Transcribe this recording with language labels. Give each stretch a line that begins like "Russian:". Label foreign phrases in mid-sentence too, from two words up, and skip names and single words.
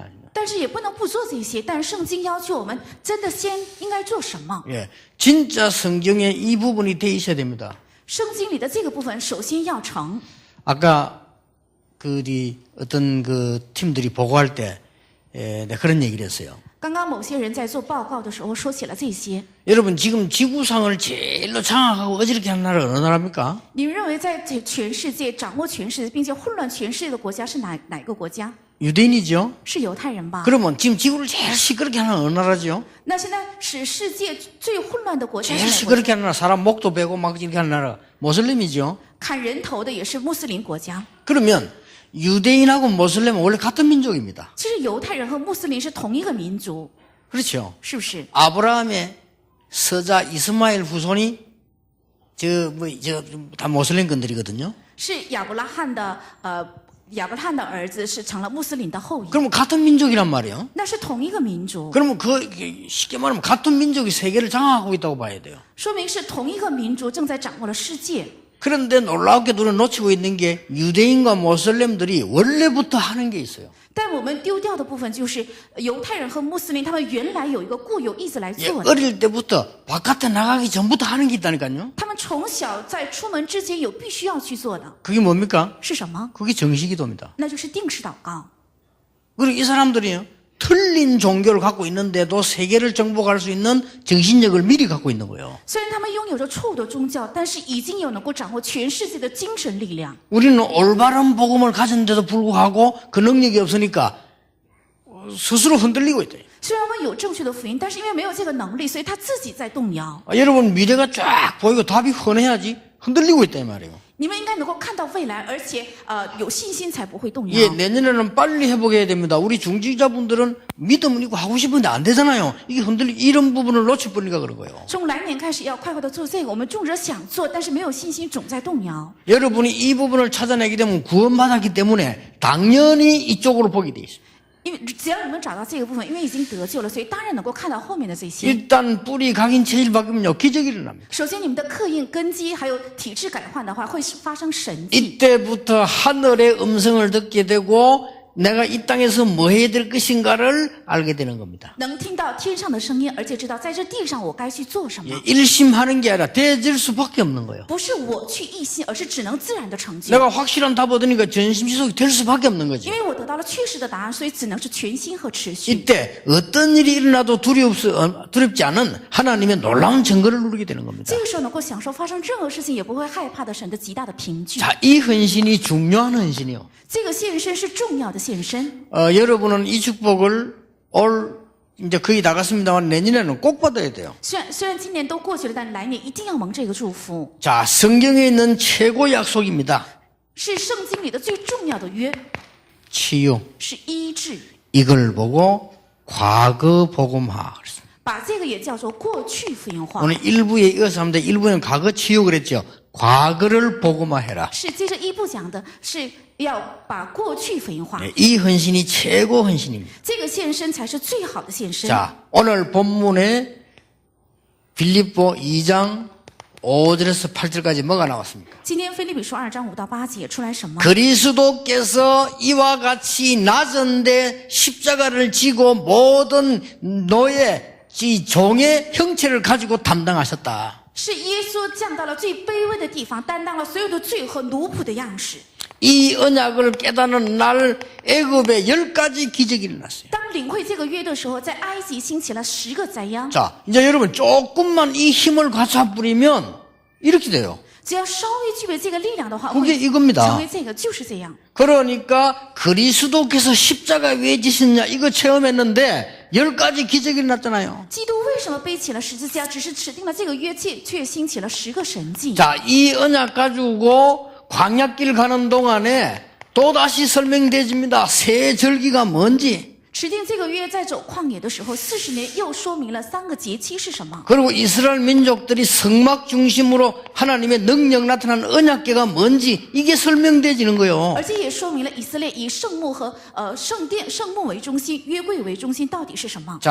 Chinese: 但是也不能不做这些。但是圣经要求我们真的先应该做什么？
Korean: 예, 진짜 성경에 이 부분이 돼 있어야 됩니다.
Chinese: 圣经里的这个部分首先要成。
Korean: 아까 어떤 그 팀들이 보고할 때 내가 그런 얘기를 했어요.
Chinese: 刚刚某些人在做报告的时候说起了这些。
Korean: 여러분 지금 지구상을 제일로 장악하고 어지럽게 하는 나라가 어느 나라입니까?
Chinese: 你们认为在全世界掌握全世界并且混乱全世界的国家是哪个国家？
Korean: 유대인이죠.
Chinese: 是犹太人吧？
Korean: 그러면 지금 지구를 제일 시끄럽게 하는 어느 나라죠?
Chinese: 那现在使世界最混乱的国家
Korean: 제일
Chinese: 是哪个国家？
Korean: 시끄럽게 하는 나라, 사람 목도 베고 막 이렇게 하는 나라가 모슬림이죠.
Chinese: 砍人头的也是穆斯林国家。
Korean: 그러면 유대인하고 모슬림은 원래 같은 민족입니다.
Chinese: 其实犹太人和穆斯林是同一个民族，
Korean: 그렇죠.
Chinese: 是不是？
Korean: 아브라함의 서자 이스마엘 후손이 다 모슬림건들이거든요.
Chinese: 是亚伯拉罕的儿子是成了穆斯林的后裔，
Korean: 그러면 같은 민족이란 말이에요.
Chinese: 那是同一个民族，
Korean: 그러면 쉽게 말하면 같은 민족이 세계를 장악하고 있다고 봐야 돼요.
Chinese: 说明是同一个民族正在掌握了世界。
Korean: 그런데 놀랍게 눈을 놓치고 있는 게 유대인과 모슬렘들이 원래부터 하는 게 있어요.
Chinese: 但我们丢掉的部分就是犹太人和穆斯林，他们原来有一个固有意志来
Korean: 예,
Chinese: 做的。
Korean: 어릴 때부터 바깥에 나가기 전부터 하는 게 있다니까요.
Chinese: 他们从小在出门之前有必须要去做的
Korean: 그게 뭡니까?
Chinese: 是什么？
Korean: 그게 정식기도입니다.
Chinese: 那就是定时祷告。
Korean: 그리고 이 사람들이요, 틀린 종교를 갖고 있는데도 세계를 정복할 수 있는 정신력을 미리 갖고 있는 거예요.
Chinese: 虽然他们拥有着错误的宗教，但是已经有能够掌握全世界的精神力量。
Korean: 우리는 올바른 복음을 가졌는데도 불구하고 그 능력이 없으니까 스스로 흔들리고 있대요.
Chinese: 虽然我们有正确的福音，但是因为没有这个能力，所以他自己在动摇。
Korean: 여러분 미래가 쫙 보이고 답이 훤해야지 흔들리고 있다 이 말이에요.
Chinese: 你们应该能够看到未来，而且有信心才不会动摇。
Korean: 예, 내년에는 빨리 회복해야 됩니다. 우리 중직자분들은 믿음은 있고 하고 싶은데 안 되잖아요. 이게 이런 부분을 놓쳐버리니까 그런 거예요.
Chinese: 从来年开始要快快的做这个，我们众者想做，但是没有信心，总在动摇。
Korean: 여러분이 이 부분을 찾아내게 되면 구원받았기 때문에 당연히 이쪽으로 보게 돼 있어요.
Chinese: 因为只要你们找到这个部分，因为已经得救了，所以当然能够看到后面的这些。
Korean: 일단 뿌리 각인 체질 바뀌면요 기적이 일어납니다.
Chinese: 首先，你们的刻印根基还有体质改换的话，会发生神迹。
Korean: 이때부터 하늘의 음성을 듣게 되고 내가 이 땅에서 뭐 해야 될 것인가를 알게 되는 겁니다.
Chinese: 能听到天上的声音，而且知道在这地上我该去做什么。
Korean: 예, 일심하는 게 아니라 되질 수밖에 없는 거예요.
Chinese: 不是我去一心，而是只能自然的成就。
Korean: 내가 확실한 답 얻으니까 전심지속이 될 수밖에 없는 거지.
Chinese: 因为我得到了确实的答案，所以只能是全心和持续。
Korean: 이때 어떤 일이 일어나도 두렵지 않은 하나님의 놀라운 증거를 누리게 되는 겁니다.
Chinese: 这个时候能够享受发生任何事情也不会害怕的神的极大的凭据。
Korean: 자, 이 헌신이 중요한 헌신이요.
Chinese: 这个献身是重要的献身。
Korean: 여러분은 이 축복을 이제 거의 다 갔습니다만 내년에는 꼭 받아야 돼요.
Chinese: 虽然今年都过去了，但来年一定要蒙这个祝福。
Korean: 자, 성경에 있는 최고 약속입니다.
Chinese: 是圣经里的最重要的约，
Korean: 치유.
Chinese: 是医治。
Korean: 이걸 보고 과거 복음화.
Chinese: 把这个也叫做过去福音化。
Korean: 오늘 1부에 이어서 하는데 1부는 과거 치유 그랬죠. 과거를 복음화해라.
Chinese: 是接着一步讲的，是要把过去福音化。
Korean: 네, 이 헌신이 최고 헌신입니다.
Chinese: 这个献身才是最好的献身。
Korean: 자, 오늘 본문에 빌립보 2장 5절에서 8절까지 뭐가 나왔습니까?
Chinese: 今天腓立比书2章5到8节出来什么？
Korean: 그리스도께서 이와 같이 낮은데 십자가를 지고 모든 노예 이 종의 형체를 가지고 담당하셨다.
Chinese: 是耶稣降到了最卑微的地方，担当了所有的罪和奴仆的样式。
Korean: 이 언약을 깨닫는 날 애굽에 10가지 기적이 일어났어요.
Chinese: 当领会这个约的时候，在埃及兴起了10个灾殃。
Korean: 자, 이제 여러분 조금만 이 힘을 갖춰 부리면 이렇게 돼요.
Chinese: 只要稍微具备这个力量的话，
Korean: 그게
Chinese: 会
Korean: 이겁니다.
Chinese: 成为这个，就是这样。
Korean: 그러니까 그리스도께서 십자가 왜 지셨냐 이거 체험했는데 10가지 기적이 일어났잖아요.
Chinese: 基督为什么背起了十字架？只是指定了这个约，却兴起了10个神迹。
Korean: 자, 이 언약 가지고 광야길 가는 동안에 또다시 설명되집니다. 새 절기가 뭔지.
Chinese: 指定这个约在走旷野的时候，40年又说明了3个节期是什么。
Korean: 그리고 이스라엘 민족들이 성막 중심으로 하나님의 능력 나타난 언약궤가 뭔지 이게 설명되지는 거예요.
Chinese: 而且也说明了以色列以圣幕和圣殿、圣幕为中心，约柜为中心，到底是什么？